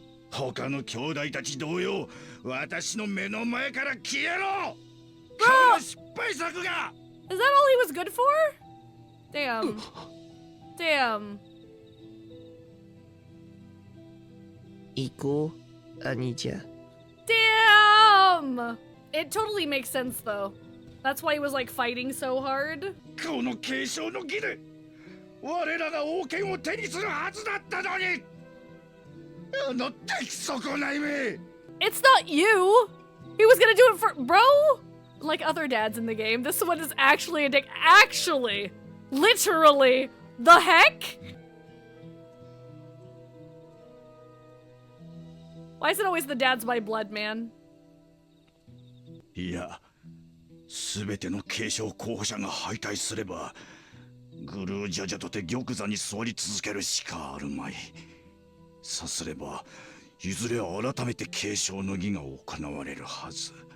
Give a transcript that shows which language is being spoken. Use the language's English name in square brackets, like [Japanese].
[Japanese] 他の兄弟たち同様私の目の前から消えろ。 [English] Bro! [Japanese] 今日の失敗作が。 [English] Is that all he was good for? Damn. Damn. [Japanese] 行こう、兄者。 [English] Damn! It totally makes sense though. That's why he was like fighting so hard. [Japanese] この継承の儀で我らが王権を手にするはずだったのに。あの出来損ないめ。 [English] It's not you! He was gonna do it for- Bro! Like other dads in the game, this one is actually a dick. Actually! Literally! The heck? Why is it always the dads by blood, man? [Japanese] いや、すべての継承候補者が敗退すればグルージャジャとて玉座に座り続けるしかあるまい。さすればいずれ改めて継承の儀が行われるはず。